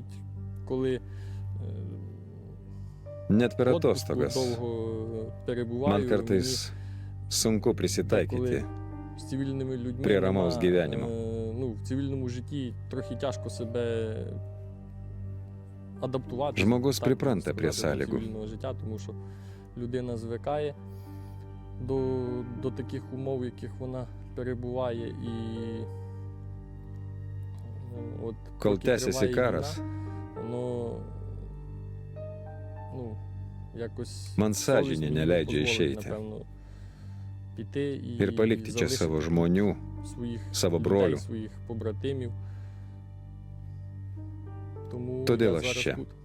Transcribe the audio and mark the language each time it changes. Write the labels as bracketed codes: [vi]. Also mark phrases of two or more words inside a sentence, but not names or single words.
[lt] Net per atostogas. Man kartais sunku prisitaikyti prie ramaus gyvenimo. Žmogus pripranta prie sąlygų. [uk] До таких умов, в яких вона перебуває, і от [lt] Kol tęsiasi karas, man sąžinė neleidžia išeiti ir palikti čia savo žmonių, savo brolių. Todėl aš čia.